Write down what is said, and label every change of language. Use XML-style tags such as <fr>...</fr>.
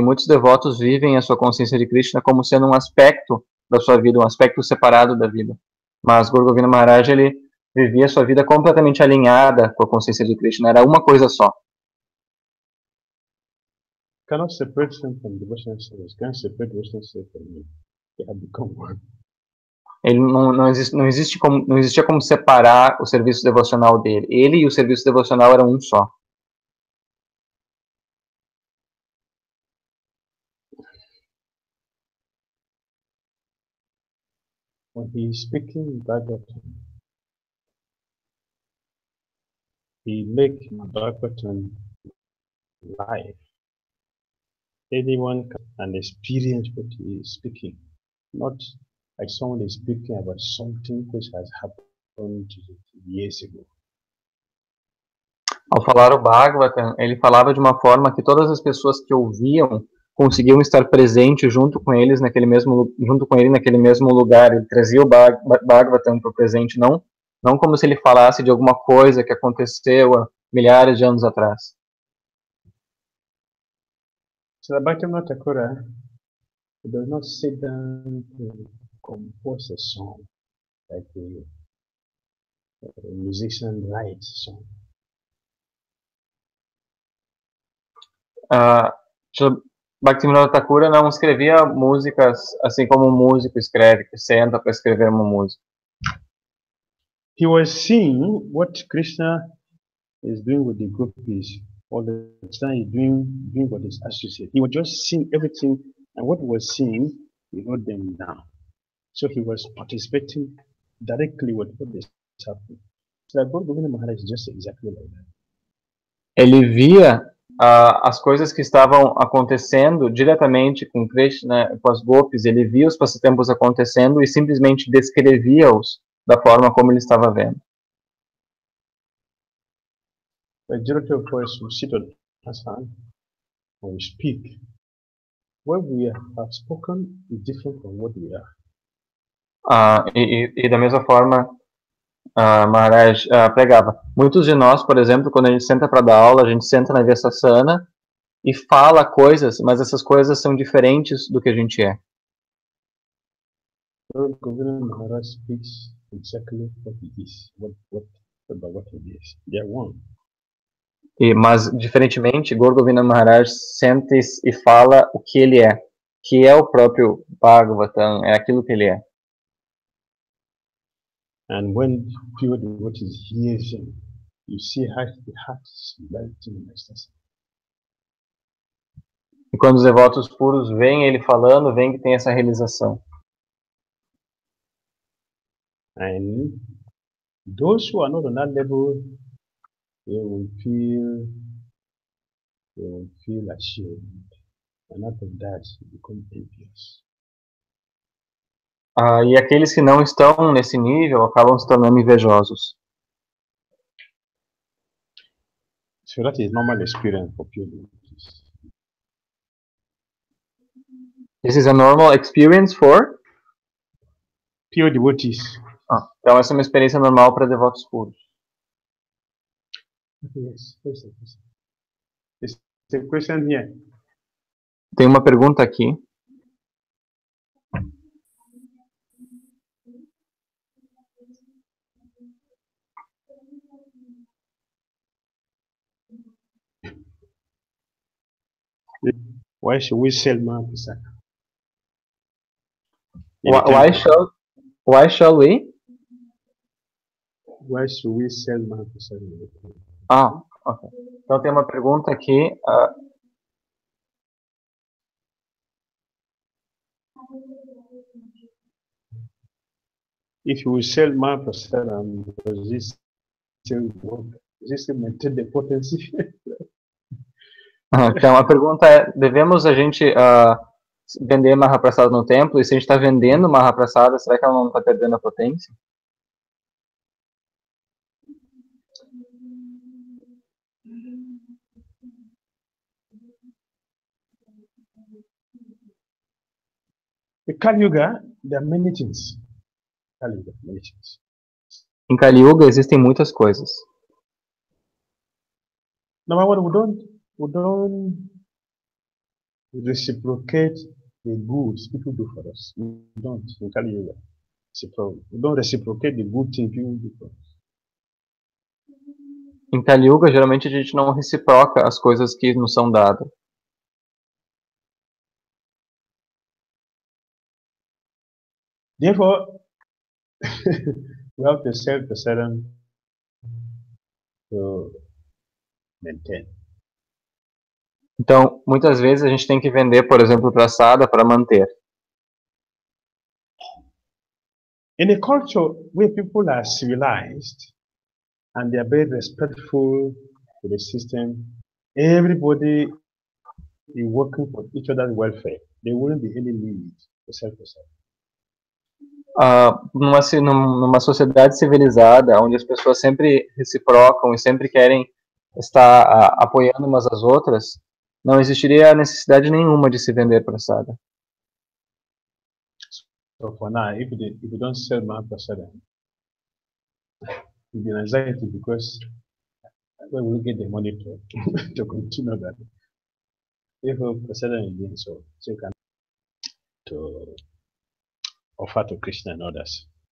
<pt>Muitos devotos vivem a sua consciência de Krishna como sendo um aspecto da sua vida, um aspecto separado da vida. Mas Gaura Govinda Maharaj, ele vivia a sua vida completamente alinhada com a consciência de Krishna. Era uma coisa só.</pt> <en>Cannot separate him from devotional service. Can't separate devotional service from me. They have become one.</en> <pt>Ele não existia como separar o serviço devocional dele. Ele e o serviço devocional eram um só.</pt> <en>When he is speaking Bhagavatam, he makes Bhagavatam live. Anyone can experience what he is speaking, not like someone is speaking about something which has happened years ago.</en> <pt>Ao falar o Bhagavatam, ele falava de uma forma que todas as pessoas que ouviam conseguiam estar presentes junto com ele naquele mesmo lugar. Ele trazia o Bhagavatam para o presente, não como se ele falasse de alguma coisa que aconteceu há milhares de anos atrás.</pt> <en>So the Bhakti Thakura does not sit down to compose a song like a musician writes a song.</en> <pt>Bhakti Dhira Damodara não escrevia músicas assim como um músico escreve, que senta para escrever uma música.</pt> <en>He was seeing what Krishna is doing with the gopis. All the time he's doing what is associated. He was just seeing everything, and what he was seeing, he wrote them down. So he was participating directly what is happening. So that God Govinda Maharaj is just exactly like that.</en> <pt>Ele via as coisas que estavam acontecendo diretamente com Krishna, com as gopis. Ele via os passatempos acontecendo e simplesmente descrevia-os da forma como ele estava vendo.</pt> <en>The majority of us who sit on Hassan and we speak, what we have spoken is different from what we are.</en> <pt>E da mesma forma, Maharaj pregava. Muitos de nós, por exemplo, quando a gente senta para dar aula, a gente senta na Vyasasana e fala coisas, mas essas coisas são diferentes do que a gente é.</pt> <en>Lord Govinda Maharaj speaks exactly what he is, about what he is. They are one.</en> <pt>Mas, diferentemente, Gaur Govinda Maharaj senta e fala o que ele é, que é o próprio Bhagavatam, é aquilo que ele é.</pt> <en>And when pure devotees hear him, you see how the heart is melting in ecstasy.</en> <pt>E quando os devotos puros veem ele falando, veem que tem essa realização.</pt> <en>And those who are not on that level, they will feel ashamed. And after that, they become envious.</en> <pt>E aqueles que não estão nesse nível acabam se tornando invejosos.</pt> <en>So that is normal experience for pure devotees. This is a normal experience for? Pure devotees.</en> <pt>Então essa é uma experiência normal para devotos puros.</pt> <en>Yes. There's a question here.</en> <pt>Tem uma pergunta aqui.</pt> <en>Why should we sell Mahaprasad? Why shall we? Why should we sell Mahaprasad? Ok.</en> <pt>Então tem uma pergunta aqui.</pt> <en>If you sell Mahaprasad, does this still work? Does this still maintain the potency?</en> <pt>Então a pergunta é, devemos a gente vender Mahaprasada no templo? E se a gente está vendendo Mahaprasada, será que ela não está perdendo a potência?</pt> <en>In Kali Yuga, there are many things. Kali Yuga, many things.</en> <pt>Em Kali Yuga existem muitas coisas.</pt> <en>Number one, we don't reciprocate the goods people do for us. We don't in Kali Yuga. It's a problem. We don't reciprocate the good things people do for us.</en> <pt>Em Kali Yuga, geralmente a gente não reciproca as coisas que nos são dadas.</pt> <en>Therefore, we have to sell prasadam to maintain.</en> <pt>Então, muitas vezes a gente tem que vender, por exemplo, prasada para manter.</pt> <en>In a culture where people are civilized and they are very respectful to the system, everybody is working for each other's welfare. There wouldn't be any need to sell prasadam.</en> <pt>Numa sociedade civilizada, onde as pessoas sempre reciprocam e sempre querem estar apoiando umas às outras, não existiria necessidade nenhuma de se vender prasada.</pt> <en>So for now, if you don't sell Mahaprasada, you'll be in anxiety because where will you get the money to continue that? If Prasada is being sold, so you can to offer to Krishna and others.</en>